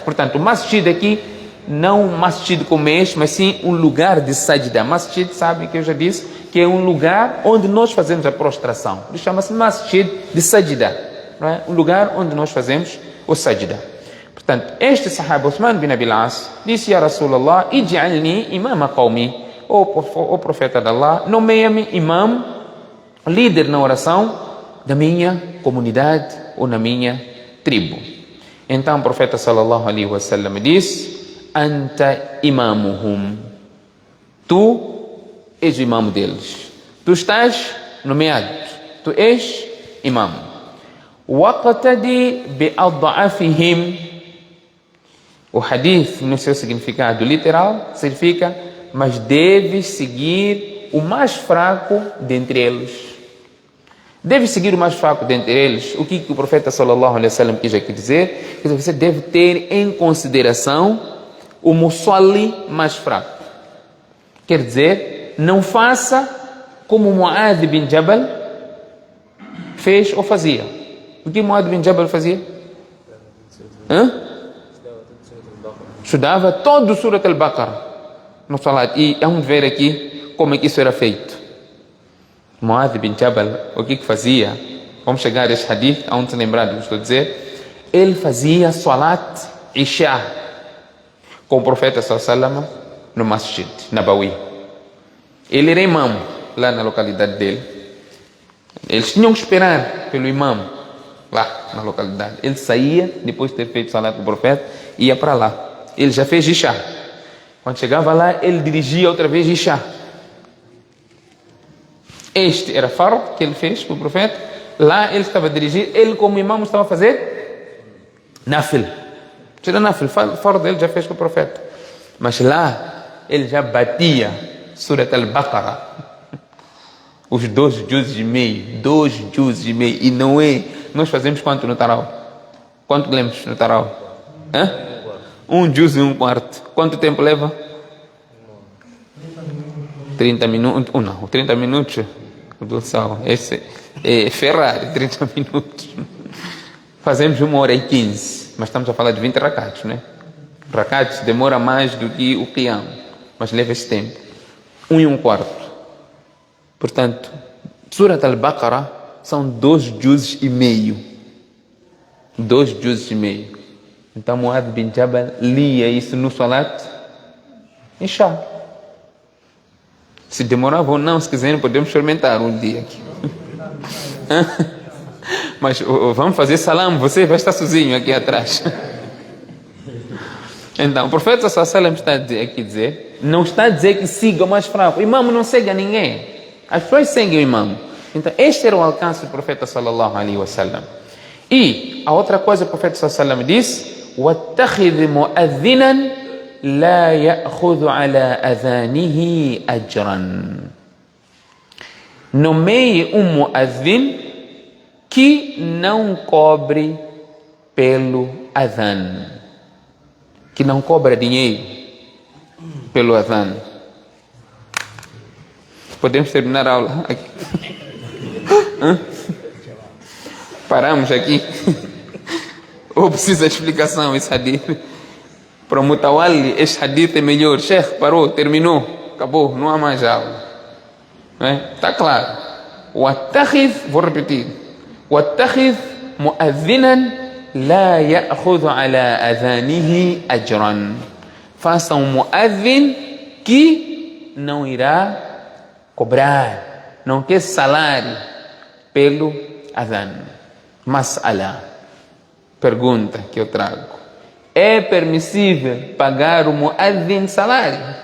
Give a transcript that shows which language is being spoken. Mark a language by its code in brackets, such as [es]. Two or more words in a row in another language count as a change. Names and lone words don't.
[pt] Portanto, o masjid aqui, não um masjid como este, mas sim um lugar de sajda. Masjid, sabem que eu já disse, que é um lugar onde nós fazemos a prostração. Ele chama-se masjid de sajda, não é? Um lugar onde nós fazemos o sajda. Portanto, este sahaba Uthman bin Abi al-As disse: [ar] يا رسول الله اجعلني إمام قومي. [pt] O profeta de Allah, nomeia-me imam, líder na oração da minha comunidade ou na minha tribo. Então o profeta [ar] صلى الله عليه وسلم [pt] disse: [ar] أنت إمامهم. [pt] Tu és o imam deles. Tu estás nomeado. Tu és imam. [ar] واقتد بأضعفهم. [pt] O hadith, no seu significado literal, significa: mas deves seguir o mais fraco dentre eles. Deves seguir o mais fraco dentre eles. O que o profeta [ar] صلى الله عليه وسلم [pt] quis aqui dizer? Que você deve ter em consideração o musalli mais fraco. Quer dizer, não faça como Mu'adh bin Jabal fez ou fazia. O que Mu'adh bin Jabal fazia? Estudava todo o Surat al-Baqarah no salat. E vamos ver aqui como é que isso era feito. Mu'adh bin Jabal, o que fazia? Vamos chegar a este hadith, onde se lembrar do que estou a dizer. Ele fazia salat Isha com o profeta [ar] صلى الله عليه وسلم [pt] no Masjid Nabawi. Ele era imam lá na localidade dele. Eles tinham que esperar pelo imam lá na localidade. Ele saía, depois de ter feito salat com o profeta, ia para lá. Ele já fez Isha. Quando chegava lá, ele dirigia outra vez Isha. Este era fard que ele fez para o profeta. Lá ele estava a dirigir. Ele, como imam, estava a fazer nafil. Tira nafil. Fard ele já fez com o profeta. Mas lá, ele já batia Surat al-Baqarah. Os 2 juzes e meio. 2 juzes e meio. E não é... Nós fazemos quanto no Taral? Quanto lemos no Taral? 1 juz e 1/4. Quanto tempo leva? 30 minutos. Não, 30 minutos do sal. Esse é Ferrari, 30 minutos. Fazemos 1h15. Mas estamos a falar de 20 rakats, né? Rakats demora mais do que o qiyam, mas leva esse tempo. 1 e 1/4. Portanto, Surat al-Baqarah são 2 juzes e meio. 2 juzes e meio. Então Mu'adh bin Jabal lia isso no salat Isha. Se demorava ou não, se quiserem, podemos experimentar um dia aqui. Mas vamos fazer salam, você vai estar sozinho aqui atrás. Então, o profeta [ar] صلى الله عليه وسلم [pt] está aqui a dizer, não está a dizer que siga o mais fraco. O imam não segue a ninguém. As pessoas seguem o imam. Então, este era o alcance do profeta [ar] صلى الله عليه وسلم. [pt] E a outra coisa o profeta [ar] صلى الله عليه وسلم [pt] disse: [ar] وَاتَّخِذْ مُؤَذِّنًا لَا يَأْخُذُ عَلَى أَذَانِهِ أَجْرًا. [pt] Nomeie muazzin que não cobre pelo adhan, que não cobra dinheiro pelo adhan. Podemos terminar a aula aqui? Paramos aqui? Ou precisa de explicação esse hadith? Para o Mutawalli, este hadith é melhor. Sheikh, parou, terminou, acabou, não há mais aula. Está claro. Vou repetir. [ar] وَاتَّخِذْ مُؤَذِّنًا لَا يَأْخُذُ عَلَى أَذَانِهِ أَجْرًا. [pt] Faça muazzin que não irá cobrar, não quer salário pelo adhan. Mas'ala, pergunta que eu trago: é permissível pagar o muazzin salário?